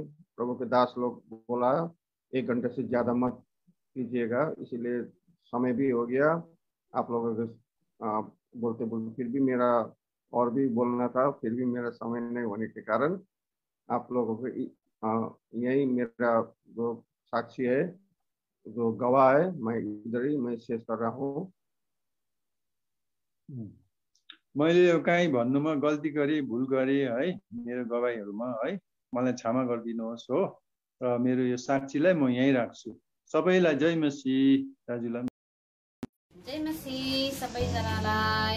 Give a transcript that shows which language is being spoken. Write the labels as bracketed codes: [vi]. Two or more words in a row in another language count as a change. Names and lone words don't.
[hi] प्रभु के दास लोग बोला 1 घंटे से ज़्यादा मत कीजिएगा, इसीलिए समय भी हो गया आप लोगों के बोलते बोलते। फिर भी मेरा और भी बोलना था, फिर भी मेरा समय नहीं होने के कारण आप लोगों को यही मेरा जो साक्षी है, जो गवाह है, मैं इधर ही मैं शेष कर रहा हूँ। [ne] मैले कहीँ भन्नुमा गल्ती गरेँ, भुल गरेँ है मेरो गवाईहरूमा है, मलाई क्षमा गरिदिनुहोस् हो। र मेरो यो साक्षीलाई म यहीँ राख्छु। सबैलाई जय मसीह। दाजुलाई जय मसीह सबैजनालाई।